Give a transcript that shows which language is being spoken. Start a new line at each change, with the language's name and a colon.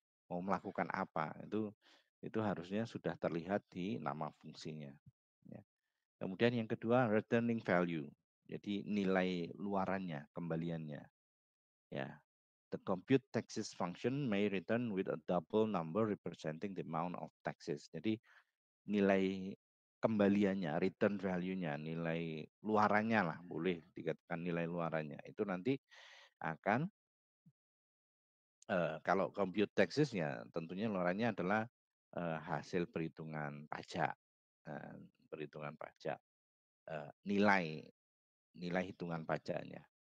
Indonesian: Mau melakukan apa, itu harusnya sudah terlihat di nama fungsinya. Ya. Kemudian yang kedua, returning value. Jadi nilai luarannya, kembaliannya. Ya.
English: The compute taxes function may return with a double number representing the amount of taxes.
Indonesian: Jadi nilai kembaliannya, return value-nya, nilai luarannya lah, boleh dikatakan nilai luarannya. Itu nanti akan kalau compute taxes ya tentunya luarannya adalah hasil perhitungan pajak, perhitungan pajak, nilai hitungan pajaknya.